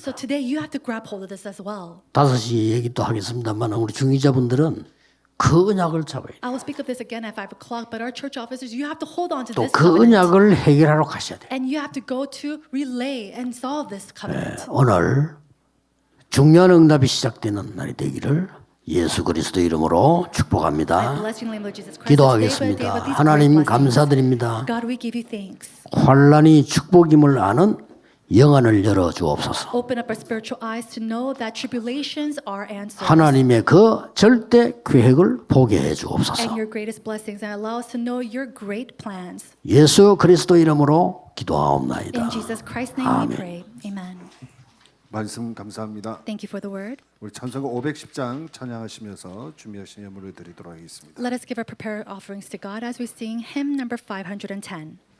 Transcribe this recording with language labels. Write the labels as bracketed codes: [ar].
[en] So today you have to grab hold of this as well. [ko] 5시에 얘기 또 하겠습니다만 우리 중위자분들은 그 언약을 잡아야 돼요. [en] I will speak of this again at 5 o'clock, but our church officers, you have to hold on to [ko] 또 [en] this [ko] 그 [en] covenant. [ko] 언약을 해결하러 가셔야 돼요. [en] And you have to go to relay and solve this covenant. [ko] 오늘 중요한 응답이 시작되는 날이 되기를 예수 그리스도 이름으로 [en] I [ko] 축복합니다. [en] bless you in the name of Jesus Christ. [ko] 기도하겠습니다. [en] Today, but these [ko] 하나님 [en] great blessings. [ko] 감사드립니다. [en] God, we give you thanks. [ko] 환란이 축복임을 아는 영안을 열어 주옵소서. [en] Open up our spiritual eyes to know that tribulations are answers. [ko] 하나님의 그 절대 계획을 보게 해 주옵소서. [en] And your greatest blessings, and allow us to know your great plans. [ko] 예수 그리스도 이름으로 기도하옵나이다. [en] In Jesus Christ's name we pray. Amen. [ko] 말씀 감사합니다. [en] Thank you for the word. [ko] 우리 찬송가 510장 찬양하시면서 준비하신 예물을 드리도록 하겠습니다. [en] Let us give our prepared offerings to God as we sing hymn number 510.